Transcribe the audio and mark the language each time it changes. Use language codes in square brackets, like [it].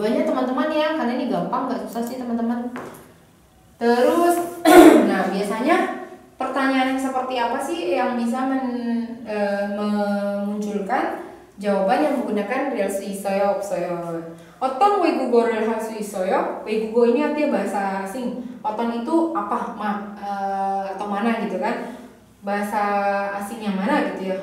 [id] Duanya teman-teman ya, karena ini gampang, nggak susah sih teman-teman. Terus, nah biasanya pertanyaan yang seperti apa sih yang bisa memunculkan jawaban yang menggunakan real [ko] 수 있어요, 없어요? 어떤 외국어를 할 수 있어요? [id] 외국어 ini artinya bahasa asing. 어떤 itu apa, atau mana gitu kan? Bahasa asing yang mana gitu ya?